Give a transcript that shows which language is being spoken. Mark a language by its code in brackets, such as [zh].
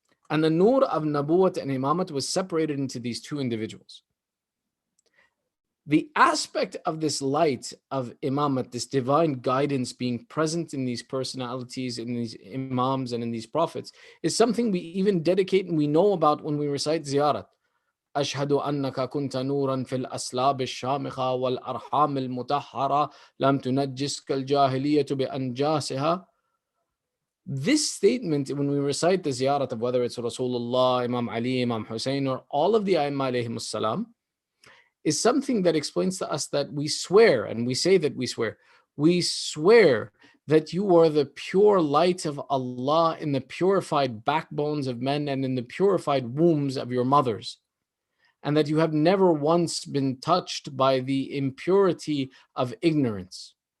[en] And the nur of Nabuwat and Imamat was separated into these 2 individuals. The aspect of this light of Imamat, this divine guidance being present in these personalities, in these Imams and in these prophets, is something we even dedicate and we know about when we recite ziyarat. [ar] أشهد أنك كنت نورا في الأسلاب الشامخة والأرحام المطهرة لم تنجسك الجاهلية بأنجاسها. [en] This statement, when we recite the ziyarat of whether it's Rasulullah, Imam Ali, Imam Hussein, or all of the Aimma alayhimus salam, is something that explains to us that we swear, and we say that we swear that you are the pure light of Allah in the purified backbones of men and in the purified wombs of your mothers, and that you have never once been touched by the impurity of ignorance.